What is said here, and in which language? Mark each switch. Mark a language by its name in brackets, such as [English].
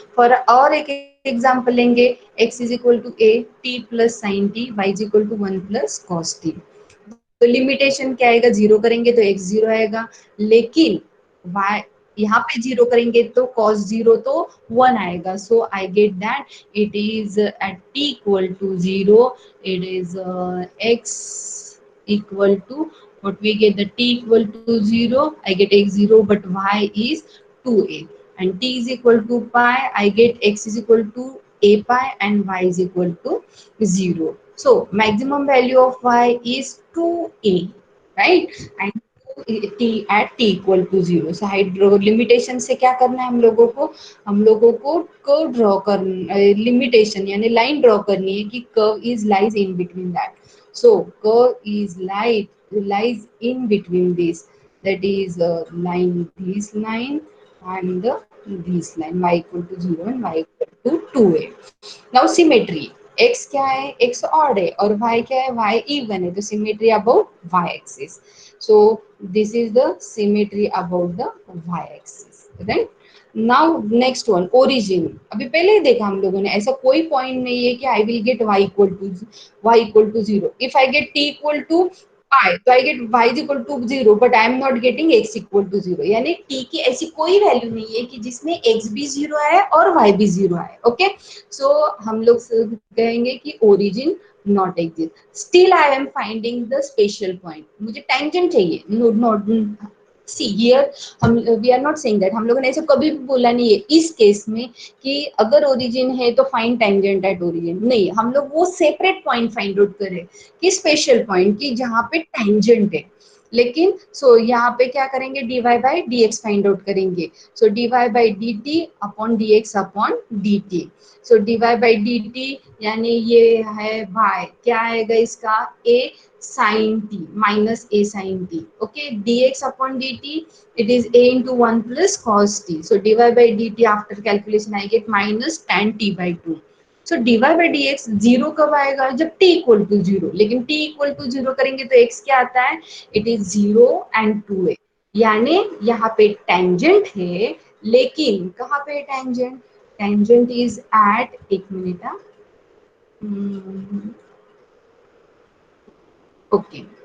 [English] for [Hindi] और एक [English] example [Hindi] लेंगे, [English] x is equal to a t plus sine t, y is equal to 1 plus cos t. [Hindi] तो limitation क्या आएगा, zero करेंगे तो x जीरो आएगा, लेकिन y यहाँ पे जीरो करेंगे तो cos जीरो तो 1 आएगा. [English] So I get that it is at t equal to zero, it is x equal to, what we get, the t equal to 0, I get x 0, but y is 2a, and t is equal to pi, I get x is equal to a pi and y is equal to 0. So maximum value of y is 2a, right? And t at t equal to 0. [Hindi] So hydro limitation से क्या करना है हम लोगों को, हम लोगों को कर्व ड्रॉ करना, लिमिटेशन यानी लाइन ड्रॉ करनी है कि [English] Curve is lies in between that. So curve is lies in between this. That is line, this line and this line, y equal to 0 and y equal to 2a. Now symmetry. [Hindi] X क्या है, x odd है, और y क्या है, y even है. तो [English] symmetry about y axis. So this is the symmetry about the y axis, right? Now next one, origin. [Hindi] अभी पहले ही देखा हम लोगों ने, ऐसा कोई पॉइंट नहीं है कि [English] I will get y equal to 0. If I get t equal to I, तो I get y is equal to 0, but I am not getting x equal to 0. [Hindi] यानी t की ऐसी कोई वैल्यू नहीं है कि जिसमें x भी 0 आए और y भी 0 आए. ओके, सो हम लोग कहेंगे कि origin not exist. [English] Still I am finding the special point. [Hindi] मुझे टेंजेंट चाहिए. [English] no not, see here हम, we are not saying that, [Hindi] हम लोगों ने ऐसे कभी भी बोला नहीं है इस केस में कि अगर ओरिजिन है तो फाइंड टेंजेंट एट ओरिजिन. नहीं, हम लोग वो सेपरेट पॉइंट फाइंड आउट करें कि स्पेशल पॉइंट की जहां पे टेंजेंट है. लेकिन सो यहाँ पे क्या करेंगे, dy by D x find out करेंगे. [English] So dy by d t upon d x upon d t. [Hindi] So dy by D T यानी ये है भाई, क्या आएगा इसका, a sin t minus a sin t. [English] Okay, dx upon dt, it is a into 1 plus cos t. So dy by dt after calculation I get minus tan t by 2. [Hindi] So dy by dx zero कब आएगा, जब t equal to zero. लेकिन t equal to zero करेंगे तो x क्या आता है, [English] It is 0 and 2a. [Hindi] यानी यहाँ पे टेंजेंट है, लेकिन कहाँ पे टेंजेंट, [English] tangent is at, [Hindi] एक मिनट, ओके,